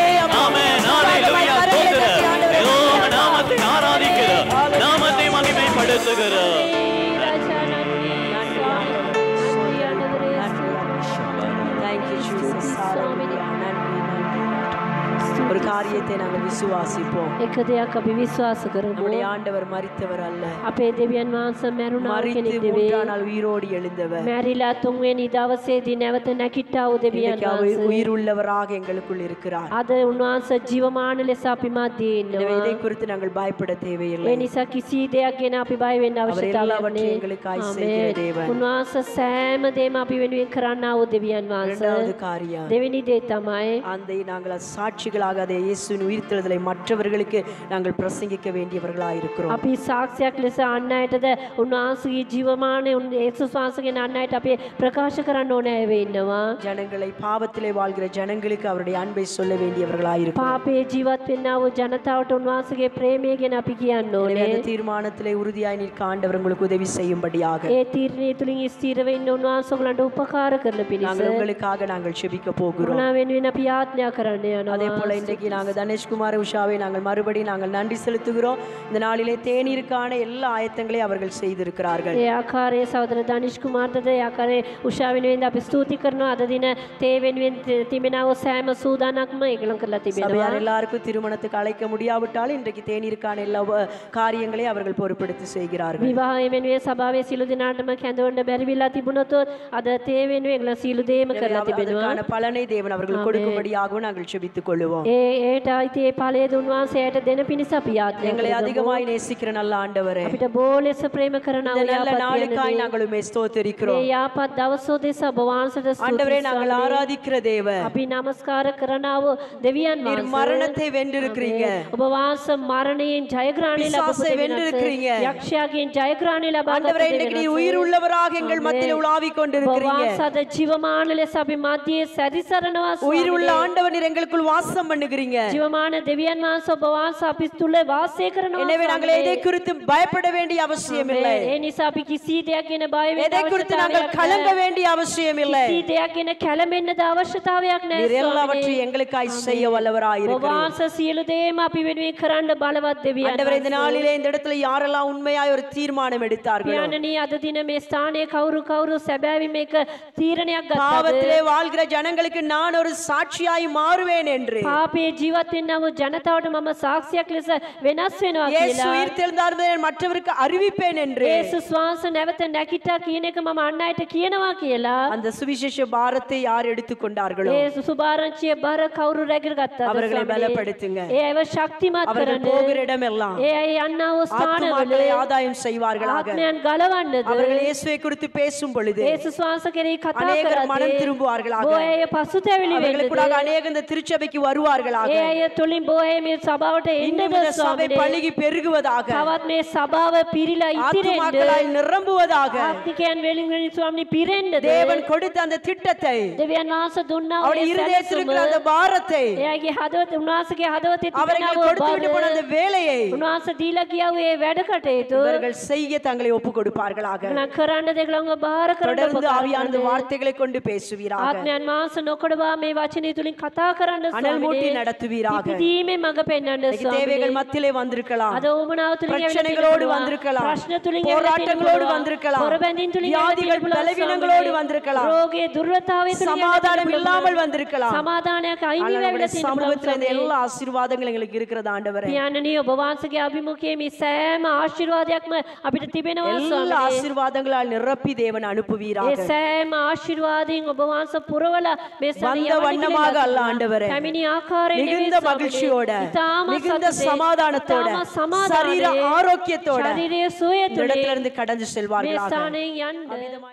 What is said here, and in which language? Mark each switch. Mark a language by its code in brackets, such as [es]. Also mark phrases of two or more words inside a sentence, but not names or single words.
[ta] ஆமென், ஹல்லேலூயா. ஸ்தோத்திரம். நாமத்தை ஆராதிக்கிறோம், நாமத்தை மகிமைப்படுத்துகிறோம். ஒரு காரியத்தை நாங்கள் விசுவாசிப்போம். [si] එක දෙයක් අපි විශ්වාස කරමු. [ta] நம்முடைய ஆண்டவர் மரித்தவர் அல்ல, [si] අපේ දෙවියන් වහන්සේ මැරුණා කෙනෙක් නෙවෙයි. [ta] மூன்றாம் நாள் உயிரோடு எழுந்தவர். [si] මැරිලා තුන්වෙනි දවසේදී නැවත නැගිට්ටා වූ දෙවියන් වහන්සේ. [ta] உயிர் உள்ளவராக எங்களுக்குள் இருக்கிறார். [si] අද උන්වහන්සේ ජීවමාන ලෙස අපි මැදේ [ta] எனவே [si] ඉන්නවා. [ta] இதை குறித்து நாங்கள் பயப்பட தேவையில்லை. [si] ඒ නිසා කිසි දෙයක් ගැන අපි බය වෙන්න අවශ්‍යතාවයක් නැහැ. උන්වහන්සේ සෑම දෙයක්ම අපි වෙනුවෙන් කරන්නා වූ දෙවියන් වහන්සේ. [ta] இரண்டாவது காரியம், [si] දෙවෙනි දේ තමයි [ta] அந்த நாங்கள் சாட்சிகளாக அதை இயேசுவின் உயிர்த்தெழுதலை மற்றவர்களுக்கு நாங்கள் பிரசங்கிக்க வேண்டியவர்களாக இருக்கிறோம். [si] අපි සාක්ෂියක් ලෙස අන් අයටද උන්වහන්සේගේ ජීවමානයේ යේසුස් වහන්සේගේ අන් අයට අපි ප්‍රකාශ කරන්න ඕනේ වෙ ඉන්නවා. [ta] ஜனங்களை பாவத்திலே வாழ்கிற ஜனங்களுக்கு அவருடைய அன்பை சொல்ல வேண்டியவர்களாக இருக்கிறோம். [si] පාපේ ජීවත් වෙන්නා වූ ජනතාවට උන්වහන්සේගේ ප්‍රේමය ගැන අපි කියන්න ඕනේ. [ta] அந்த தீர்மானத்திலே உறுதியாய் நிற்க ஆண்டவர் உங்களுக்கு உதவி செய்யும்படியாக [si] ඒ තීරණය තුලින් ස්ථිර වෙන්න උන්වහන්සේ ඔයගලන්ට උපකාර කරන පිණිස [ta] நாங்கள் உங்களுக்காக நாங்கள் ஜெபிக்க போகிறோம். [si] උනා වෙනුවෙන් අපි යාඥා කරන්න යනවා. [ta] அதே போல இன்றைக்கு நாங்கள் தனேஷ்குமார் உஷாவை நாங்கள் மறுபடியும் நாங்கள் நன்றி செலுத்துகிறோம். இந்த நாளிலே தேநீருக்கான எல்லா ஆயத்தங்களையும் அவர்கள் செய்திருக்கிறார்கள். [si] ඒ ආකාරයේ සහෝදර දනිෂ් කුමාර්ටද ඒ ආකාරයේ උෂා වෙනුවෙන් අපි ස්තුති කරනවා. අද දින තේ වෙනුවෙන් තිබෙනා වූ සෑම සූදානක්ම ඒගොල්ලන් කරලා තිබෙනවා. [ta] சபையார் எல்லாருக்கும் திருமணத்துக்கு அழைக்க முடியாவிட்டாலும் இன்றைக்கு தேநீருக்கான எல்லா காரியங்களையும் அவர்கள் பொறுப்பெடுத்து செய்கிறார்கள். [si] විවාහය වෙනුවෙන් සභාවේ සියලු දෙනාටම කැඳවන්න බැරි වෙලා තිබුණොත් අද තේ වෙනුවෙන් ඒගොල්ලන් සියලු දේම කරලා තිබෙනවා. [ta] அதற்கான பலனை தேவன் அவர்கள் கொடுக்கும்படியாகவும் நாங்கள் ஜெபித்துக் கொள்வோம். [si] ඒට අයිති ඒ ඵලය දුන්වහන්සේට දෙන පිණිස අපි යාඥා [ta] எங்களை அதிகமாய் நேசிக்கிற நல்ல ஆண்டவரே, [si] අපිට බොහෝ ලෙස ප්‍රේම කරන [ta] இந்த நல்ல நாளுக்காய் நாங்கள் உம்மை ஸ்தோத்திரிக்கிறோம். [si] ඒ යාපත් දවස් උදෙසා ඔබ වහන්සේට [ta] ஆண்டவரே, [si] ස්තුති [ta] நாங்கள் ஆராதிக்கிற தேவன், [si] අපි නමස්කාර කරනා වූ දෙවියන් [ta] நீர் [si] වහන්සේ [ta] மரணத்தை வென்றிருக்கிறீங்க, [si] ඔබ වහන්සේ මරණයෙන් ජයග්‍රහණය ලැබපු [ta] பிசாசை வென்றிருக்கிறீங்க. [si] යක්ෂයාගෙන් ජයග්‍රහණය ලබා [ta] ஆண்டவரே, இன்றைக்கு நீர் உயிர் உள்ளவராக எங்கள் மத்தியில் உலாவிக் கொண்டிருக்கிறீங்க. [si] වහන්සේ අද ජීවමාන ලෙස අපි මැදියේ සැරිසරනවා. [ta] உயிர் உள்ள ஆண்டவர் நீர் எங்களுக்குள் வாசம் பண்ணுகிறீங்க. [si] ජීවමාන දෙවියන් වහන්සේ ඔබ වහන්සේ අපි තුල වාසය කරනවා. [ta] எனவே நாங்கள் எதை குறித்து பயப்பட வேண்டிய அவசியம் இல்லை. [si] ඒ නිසා අපි කිසි දෙයක් ගැන බය වෙන්න [ta] எதை குறித்து நாங்கள் கலங்க வேண்டிய அவசியம் இல்லை. [si] කිසි දෙයක් ගැන කැළඹෙන්නද අවශ්‍යතාවයක් නැහැ. [ta] நீர் எல்லாவற்றையும் எங்களுக்காய் செய்ய வல்லவராய் [si] ඔබ [ta] இருக்கிறீர். [si] වහන්සේ සියලු දේම අපි වෙනුවෙන් කරන්න බලවත් දෙවියන්. [ta] ஆண்டவரே, இந்த நாளிலே இந்த இடத்துல யாரெல்லாம் உண்மையாய் ஒரு தீர்மானம் எடுத்தார்களோ, [si] පියාණනි අද දින මේ ස්ථානයේ කවුරු සැබෑවි මේක තීරණයක් ගත්තද? [ta] பாவத்திலே வாழ்கிற ஜனங்களுக்கு நான் ஒரு சாட்சியாய் மாறுவேன் என்று [si] පාපේ ජීවත් වෙන්නා වූ ජනතාවට මම සාක්ෂියක් ලෙස වෙනස් වෙනවා [ta] இயேசு [si] කියලා. [ta] உயிர்த்தெழுந்தார் மற்றவருக்கு அறிவிப்பேன் என்று [si] යේසුස් වහන්සේ නැවත නැගිට්ටා කියන එක මම අන් අයට කියනවා කියලා. [ta] அந்த சுவிசேஷ பாரத்தை யார் எடுத்துக்கொண்டார்களோ [si] ඒ සුභාරංචිය බර කවුරු රැගෙන ගත්තද? [ta] அவர்களை பலப்படுத்துங்க. [si] ඒ අයව ශක්තිමත් [ta] அவர்கள் [si] කරන්න. [ta] போகிற இடமெல்லாம் [si] ඒ අය යන්නා වූ ස්ථානවල [ta] ஆத்துமாக்களை ஆதாயம் செய்வார்களாக. [si] ආත්මයන් ගලවන්නද? [ta] அவர்கள் இயேசுவை குறித்து பேசும் பொழுது [si] යේසුස් වහන්සේ කෙරෙහි කතා [ta] அநேகர் மனம் [si] කරද්දී [ta] திரும்புவார்களாக. [si] බොහෝ අය පසුතැවිලි [ta] அவர்களுக்கு [si] වෙන්නද? [ta] அநேக இந்த திருச்சபைக்கு வருவார்களாக. [si] ඒ අය තුලින් බොහෝ අය මේ සභාවට [ta] இன்னும் [si] එන්නද [ta] இந்த சபை [si] ස්වාමීනි? [ta] பலுகி பெருகுவதாக, [si] තවත් මේ සභාව පිරීලා ඉතිරෙන්න. [ta] ஆத்துமாக்களால் நிரம்புவதாக [si] ආත්මිකයන් වෙලින් ස්වාමීනි පිරෙන්නද? [ta] தேவன் கொடுத்த அந்த திட்டத்தை, [si] දෙවියන් වහන්සේ දුන්නා වූ [ta] அவருடைய இருதயத்தில் இருக்கிற அந்த பாரத்தை, [si] එයාගේ හදවත උන්වහන්සේගේ හදවතේ තිබෙනා [ta] அவர்கள் [si] වූ [ta] கொடுத்து விட்டு போன அந்த வேலையை [si] උන්වහන්සේ දීලා ගියා වූ ඒ වැඩ කටයුතු [ta] இவர்கள் செய்ய தங்களை ஒப்பு கொடுப்பார்களாக. [si] කරන්න දෙගලංග බාර කරන්න [ta] தொடர்ந்து ஆவியானது வார்த்தைகளை கொண்டு பேசுவீராக. [si] ආත්මයන් වහන්සේ නොකඩවා මේ වචනේ තුලින් කතා කරන්න [ta] அனல் மூட்டி வழி நடத்துவீராக. [si] ඉදීමේ මඟ පෙන්වන්න [ta] இன்னைக்கு தேவைகள் மத்தியிலே வந்திருக்கலாம், [si] අද උමනාව තුලින් [ta] பிரச்சனைகளோடு வந்திருக்கலாம், [si] ප්‍රශ්න තුලින් [ta] போராட்டங்களோடு வந்திருக்கலாம், [si] පොරබැඳීම් තුලින් [ta] வியாதிகள் பலவீனங்களோடு வந்திருக்கலாம், [si] රෝගයේ දුර්වලතාවය තුලින් [ta] சமாதானம் இல்லாமல் வந்திருக்கலாம். [si] සමාදානයක් අයින් [ta] ஆண்டவரே, [si] වෙලා [ta] சமூகத்துல இந்த எல்லா ஆசீர்வாதங்களும் எங்களுக்கு இருக்கிறது ஆண்டவரே. [si] පියාණනි ඔබ වහන්සේගේ අභිමුඛයේ මේ සෑම ආශිර්වාදයක්ම අපිට තිබෙනවා [ta] எல்லா [si] ස්වාමී. [ta] ஆசீர்வாதங்களால் நிரப்பி தேவன் அனுப்புவீராக. [si] ඒ සෑම ආශිර්වාදයෙන් ඔබ වහන්සේ පුරවලා මේ [ta] வந்த வண்ணமாக அல்ல ஆண்டவரே, [si] පැමිණි ආකාරයෙන් [ta] மிகுந்த மகிழ்ச்சியோட, மிகுந்த சமாதானத்தோட, சரீர ஆரோக்கியத்தோட [si] ශරීරයේ සුවය [ta] இந்த [si] තුලින් [ta] இடத்துல இருந்து கடந்து செல்வார்களாக. [si] මේ ස්ථානයෙන් යන්න